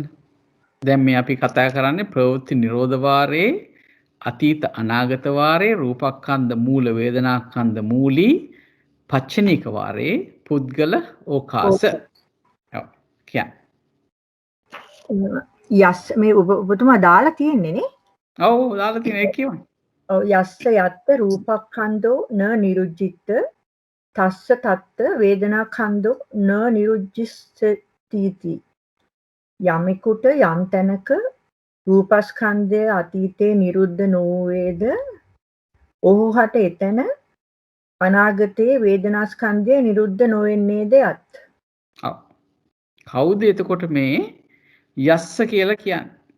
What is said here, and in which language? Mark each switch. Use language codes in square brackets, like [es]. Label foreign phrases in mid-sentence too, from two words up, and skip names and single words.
[si] දැන් මේ අපි කතා කරන්නේ ප්‍රවෘත්ති නිරෝධ වාරේ අතීත අනාගත වාරේ රූපස්කන්ධ මූල වේදනාස්කන්ධ මූලී පච්චනික වාරේ පුද්ගල ඕකාස. ඔව් කියන්න. යස් මේ ඔබතුමා දාලා තියෙන්නේ නේ? ඔව් දාලා තියෙන එක කියවන්න. ඔව් [pi] යස්ස යත්ත රූපක්ඛන්‍தோ න නිරුද්ධිත තස්ස තත්ත වේදනාඛන්‍தோ න නිරුද්ධිස්සති [si] යමෙකුට යම් තැනක රූපස්කන්ධය අතීතේ නිරුද්ධ නොවේද ඔහුහට එතන අනාගතයේ වේදනාස්කන්ධය නිරුද්ධ නොවෙන්නේද යත්. ඔව්. කවුද එතකොට මේ යස්ස කියලා කියන්නේ?